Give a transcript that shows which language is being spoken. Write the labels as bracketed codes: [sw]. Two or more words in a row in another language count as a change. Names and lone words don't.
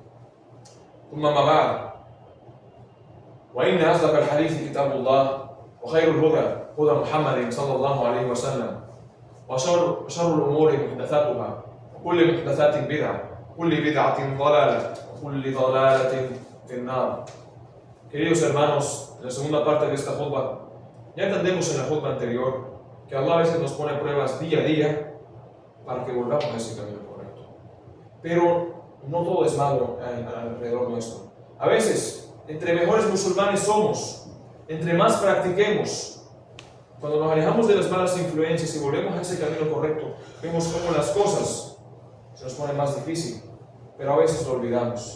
[ar] ثم ما بعد، وإن أصدق الحديث كتاب الله وخير الهدى هدى محمد صلى الله عليه وسلم وشر الأمور محدثاتها وكل محدثات بدعة وكل بدعة ضلالة وكل ضلالة في النار. [es] Queridos hermanos, en la segunda parte de esta khutbah, ya entendemos en la khutbah anterior que Allah a veces nos pone pruebas día a día para que volvamos a ese camino correcto. Pero no todo es malo alrededor nuestro. A veces, entre mejores musulmanes somos, entre más practiquemos, cuando nos alejamos de las malas influencias y volvemos a ese camino correcto, vemos cómo las cosas se nos ponen más difíciles, pero a veces lo olvidamos.